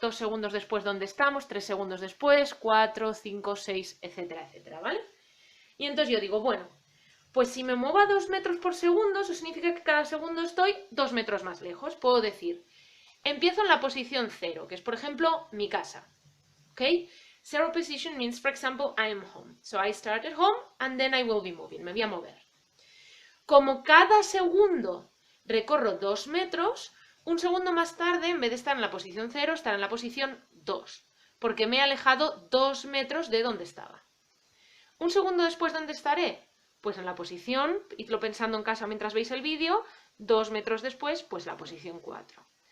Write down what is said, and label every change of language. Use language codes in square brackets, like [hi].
[es] 2 segundos después, ¿dónde estamos? 3 segundos después, 4, 5, 6, etcétera, etcétera, ¿vale? Y entonces yo digo, bueno, pues si me muevo a 2 metros por segundo, eso significa que cada segundo estoy 2 metros más lejos. Puedo decir, empiezo en la posición 0, que es, por ejemplo, mi casa. ¿Ok? [en] Zero position means, for example, I am home. So I start at home and then I will be moving. [es] Me voy a mover. Como cada segundo recorro 2 metros, un segundo más tarde, en vez de estar en la posición 0, estaré en la posición 2, porque me he alejado 2 metros de donde estaba. Un segundo después, ¿dónde estaré? Pues en la posición, idlo pensando en casa mientras veis el vídeo, 2 metros después, pues la posición 4.